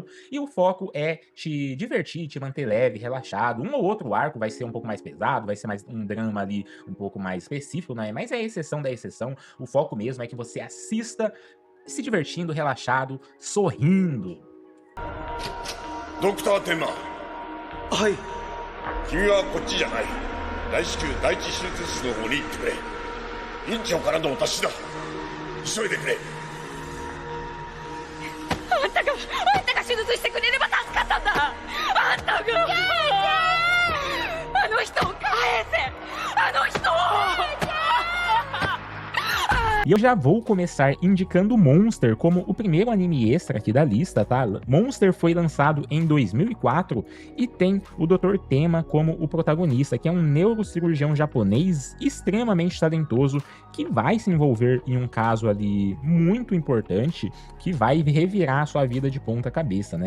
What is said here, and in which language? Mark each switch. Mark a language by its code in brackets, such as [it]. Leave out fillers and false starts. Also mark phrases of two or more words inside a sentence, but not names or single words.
[pt] E o foco é te divertir, te manter leve, relaxado. Um ou outro arco vai ser um pouco mais pesado, vai ser mais um drama ali um pouco mais específico, né? Mas é a exceção da exceção. O foco mesmo é que você assista se divertindo, relaxado, sorrindo. [ja] Dr. Tenma. はい。君はこっちじゃない。大至急第一手術室の方に行ってくれ。院長からのお達しだ。急いでくれ。あんたが手術してくれれば助かったんだ。あんたがあの人を返せ。あの人を。 [pt] E eu já vou começar indicando Monster como o primeiro anime extra aqui da lista, tá? Monster foi lançado em 2004 e tem o Dr. Tenma como o protagonista, que é um neurocirurgião japonês extremamente talentoso que vai se envolver em um caso ali muito importante que vai revirar a sua vida de ponta cabeça, né?